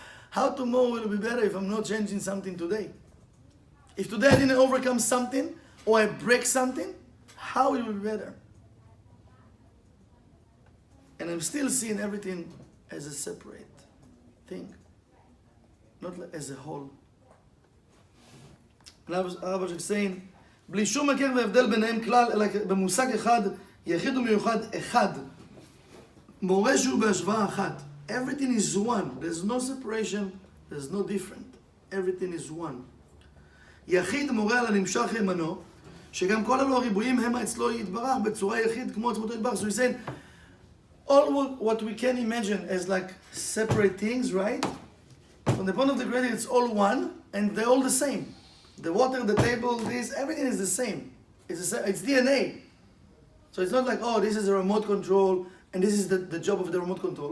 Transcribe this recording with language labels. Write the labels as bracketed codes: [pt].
[en] How tomorrow will be better if I'm not changing something today? If today I didn't overcome something, or I break something, how it will be better? And I'm still seeing everything as a separate thing, not as a whole. [he] הרב אשג [en] saying, [he] בלי שום הכר והבדל ביניהם כלל, אלא במושג אחד, יחיד ומיוחד אחד. מורה שהוא בהשוואה אחת. [en] Everything is one. There's no separation, there's no different. Everything is one. [he] יחיד מורה על הנמשך ימנו, שגם כל אלו הריבועים הם אצלו יתברך בצורה יחיד כמו עצמותו יתברך. [en] So he's saying, all what we can imagine as like separate things, right? From the point of the creator, it's all one, and they're all the same. The water, the table, this, everything is the same. It's DNA. So it's not like, oh, this is a remote control, and this is the job of the remote control.